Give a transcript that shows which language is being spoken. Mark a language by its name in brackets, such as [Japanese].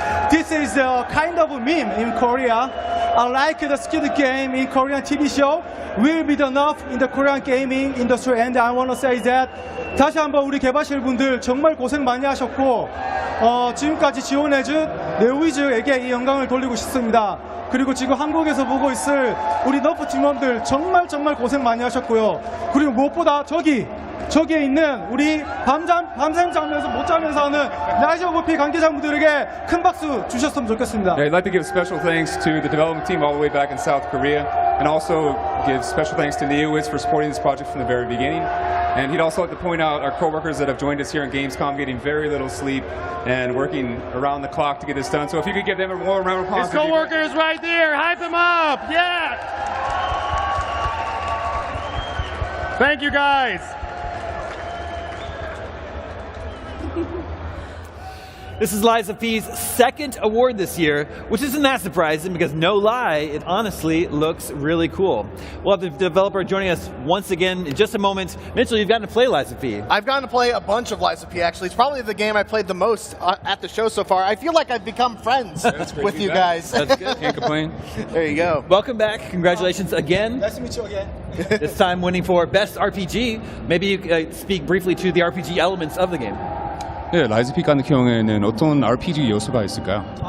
[English] This is a kind of meme in Korea. Like the Squid Game in Korean TV show will be enough in the Korean gaming industry. And I want to say that [Korean] 다시 한번 우리 개발실 분들 정말 고생 많이 하셨고, 지금까지 지원해준 네오위즈에게 이 영광을 돌리고 싶습니다. 그리고 지금 한국에서 보고 있을 우리 너프 팀원들 정말 고생 많이 하셨고요. 그리고 무엇보다 저기 저기에 있는 우리 밤샘 자면서 못 자면서 하는 라이즈 오브 P 관계자분들에게 큰 박수 주셨으면 좋겠습니다. [English] I'd like to give special thanks to the development team all the way back in South Korea, and also give special thanks to Neowiz for supporting this project from the very beginning. And he'd also like to point out our coworkers that have joined us here in Gamescom, getting very little sleep and working around the clock to get this done. So if you could give them a warm round of applause. His coworkers right there, hype them up, yeah! Thank you guys. This is Lies of P's second award this year, which isn't that surprising because no lie, it honestly looks really cool. We'll have the developer joining us once again in just a moment. Mitchell, you've gotten to play Lies of P. I've gotten to play a bunch of Lies of P, actually. It's probably the game I played the most at the show so far. I feel like I've become friends with you guys. That's good. Can't complain. There you go. Welcome back. Congratulations again. Nice to meet you again. This time winning for Best RPG. Maybe you speak briefly to the RPG elements of the game. [Korean] 네, 라이즈 피 같은 경우에는 어떤 RPG 요소가 있을까요?